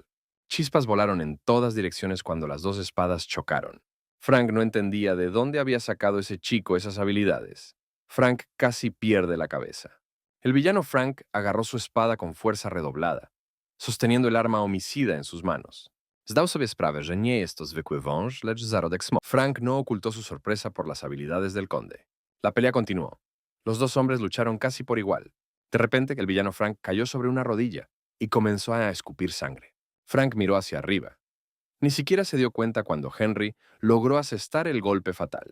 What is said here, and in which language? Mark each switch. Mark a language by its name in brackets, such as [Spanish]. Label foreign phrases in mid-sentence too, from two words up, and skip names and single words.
[Spanish] Chispas volaron en todas direcciones cuando las dos espadas chocaron. Frank no entendía de dónde había sacado ese chico esas habilidades. Frank casi pierde la cabeza. El villano Frank agarró su espada con fuerza redoblada, sosteniendo el arma homicida en sus manos. [Polish] Zdał sobie sprawę, że nie jest to zwykły wąż, lecz zarodek smoka. [Spanish] Frank no ocultó su sorpresa por las habilidades del conde. La pelea continuó. Los dos hombres lucharon casi por igual. De repente, el villano Frank cayó sobre una rodilla y comenzó a escupir sangre. Frank miró hacia arriba. Ni siquiera se dio cuenta cuando Henry logró asestar el golpe fatal.